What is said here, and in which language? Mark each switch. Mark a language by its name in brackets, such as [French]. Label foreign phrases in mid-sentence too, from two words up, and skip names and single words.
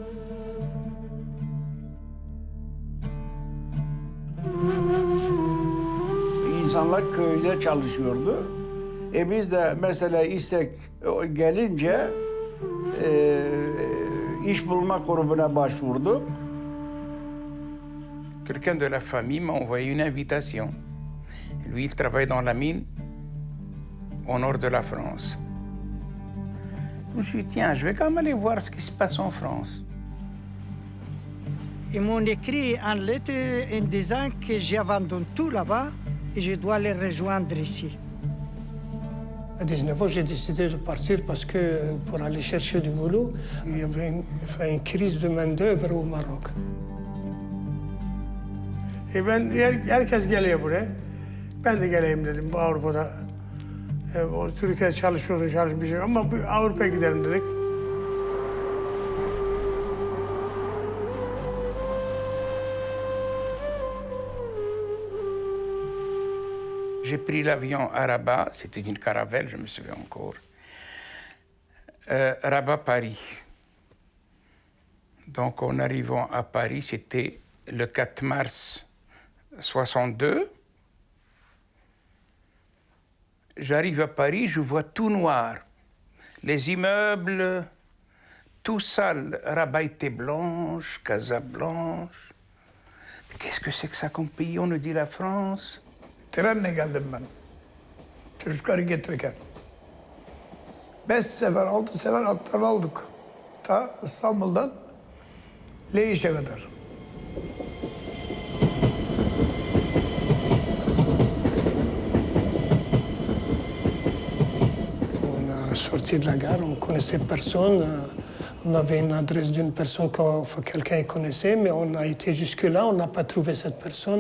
[Turkish] İnsanlar köyde çalışıyordu. Biz de mesela istek gelince iş bulma kurumuna başvurduk. [French] Quelqu'un de la famille m'a envoyé une invitation. Lui, il travaille dans la mine au nord de la France. Je me suis dit, tiens, je vais quand même aller voir ce qui se passe en France. Ils m'ont écrit en lettre en disant que j'ai abandonné tout là-bas et je dois les rejoindre ici. À 19 ans, j'ai décidé de partir parce que pour aller chercher du boulot, il y avait une crise de main-d'œuvre au Maroc. [Turkish] Herkes geliyor buraya. Ben de geleyim dedim bu Avrupa'da. Türkiye'de çalışmışım ama Avrupa'ya gidelim dedik. [French] J'ai pris l'avion à Rabat, c'était une caravelle, je me souviens encore. Rabat-Paris. Donc en arrivant à Paris, c'était le 4 mars 62. J'arrive à Paris, je vois tout noir. Les immeubles, tout sale. Rabat était blanche, Casa blanche. Qu'est-ce que c'est que ça comme pays? On nous dit la France. [Turkish] Trenle geldim ben. Çocukları getirirken. 5 sefer, 6 sefer atlar aldık. Ta İstanbul'dan Leyiş'e kadar. [French] On a sorti de la gare, on connaissait personne. On avait une adresse d'une personne que quelqu'un connaissait, mais on a été jusque-là, on n'a pas trouvé cette personne.